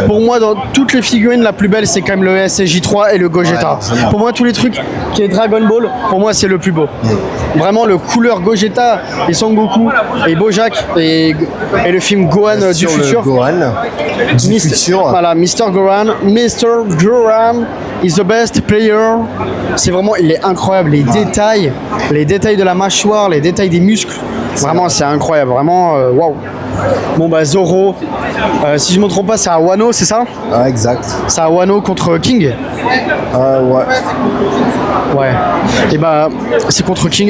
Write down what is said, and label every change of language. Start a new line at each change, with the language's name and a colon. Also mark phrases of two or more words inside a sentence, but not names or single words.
French: Pour moi, dans toutes les figurines, la plus belle, c'est quand même le SSJ3 et le Gogeta. Ouais, pour moi, tous les trucs qui est Dragon Ball, pour moi, c'est le plus beau. Vraiment, le couleur Gogeta et Son Goku et Bojack et le film Gohan du futur. Gohan du futur. Voilà, Mr. Gohan. Mr.
English: Gohan is the best player.
French: C'est vraiment, il est incroyable. Les détails de la mâchoire, les détails des muscles. Vraiment, c'est incroyable. Vraiment, waouh. Bon, bah, Zoro, si je ne me trompe pas, c'est à Wano, c'est ça? Ah, exact. C'est à Wano contre King. Ouais. Ouais. Et bah, c'est contre King.